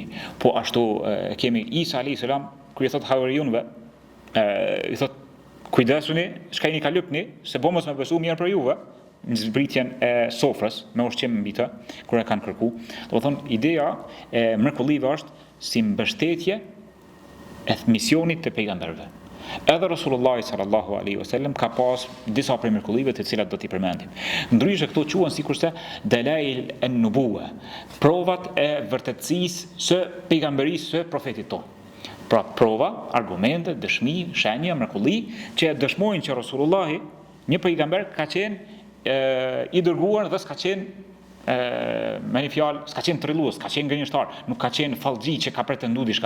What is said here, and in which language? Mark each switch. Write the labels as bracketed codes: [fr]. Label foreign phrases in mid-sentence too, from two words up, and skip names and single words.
[sq] Po ashtu kemi Isa [ar] عليه السلام, [sq] kur i thot Hawarionëve, i thot kujdesuni, çka jeni ka lypni, se po mos më besu mirë për juve, në zbritjen e sofrës me ushqim mbi të, kur e kanë kërku. Domethënë ideja e mrekullive është si mbështetje e misionit të pejgamberëve. Edhe Rasulullah [ar] صلى الله عليه وسلم [sq] ka pas disa prej mrekullive të cilat do t'i përmendim. Ndryshe këto quhen sikurse [ar] دلائل النبوة, [sq] provat e vërtetësisë së pejgamberisë së profetit tonë. Pra prova, argumente, dëshmi, shenja, mrekulli që dëshmojnë që Rasulullahi, një pejgamber, ka qenë i dërguar dhe s'ka qenë me një fjalë, s'ka qenë trillues, s'ka qenë gënjeshtar, nuk ka qenë fallxhi që ka pretenduar diçka.